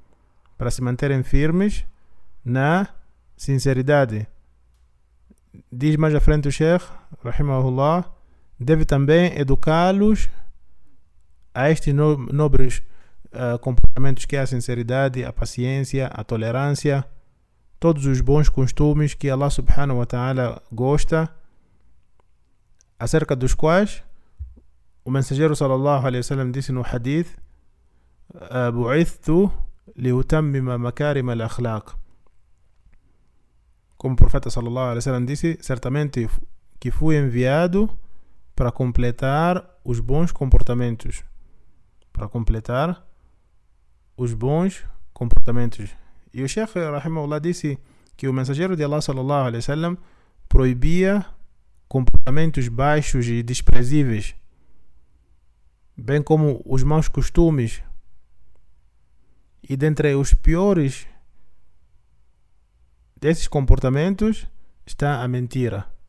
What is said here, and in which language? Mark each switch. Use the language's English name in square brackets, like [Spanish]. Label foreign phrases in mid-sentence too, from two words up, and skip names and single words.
[Portuguese] Diz mais à frente o Sheikh, Rahimahullah, deve também educá-los a estes nobres comportamentos que é a sinceridade, a paciência, a tolerância, todos os bons costumes que [Arabic] الله سبحانه وتعالى [Portuguese] gosta, acerca dos quais o mensageiro [Arabic] صلى الله عليه وسلم [Portuguese] disse no hadith: [Arabic] بعثت لأتمم مكارم الأخلاق. [Portuguese] Como o profeta [Arabic] صلى الله عليه وسلم [Portuguese] disse, certamente que fui enviado para completar os bons comportamentos. E o Sheikh Rahimahullah disse que o mensageiro de Allah [Arabic] صلى الله عليه وسلم [Portuguese] proibia comportamentos baixos e desprezíveis, bem como os maus costumes. E dentre os piores desses comportamentos está a mentira.